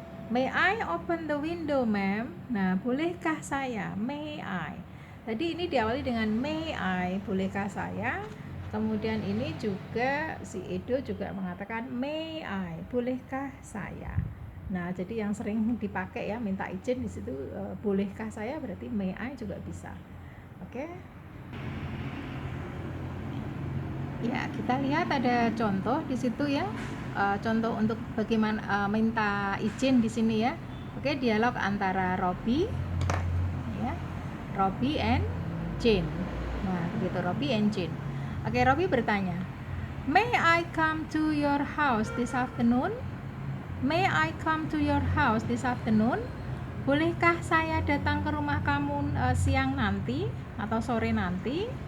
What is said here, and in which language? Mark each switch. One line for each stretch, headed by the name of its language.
English: May I open the window, ma'am?
Indonesian: Nah, bolehkah saya?
English: May I.
Indonesian: Tadi ini diawali dengan may I, bolehkah saya? Kemudian ini juga si Edo juga mengatakan may I, bolehkah saya? Nah, jadi yang sering dipakai ya, minta izin di situ bolehkah saya, berarti may I juga bisa. Oke. Ya, kita lihat ada contoh di situ ya. Contoh untuk bagaimana minta izin di sini ya. Oke, dialog antara Robby ya. Robby and Jane. Nah, begitu Robby and Jane. Oke, Robby bertanya,
English: "May I come to your house this afternoon?" May I come to your house this afternoon?
Indonesian: Bolehkah saya datang ke rumah kamu siang nanti atau sore nanti?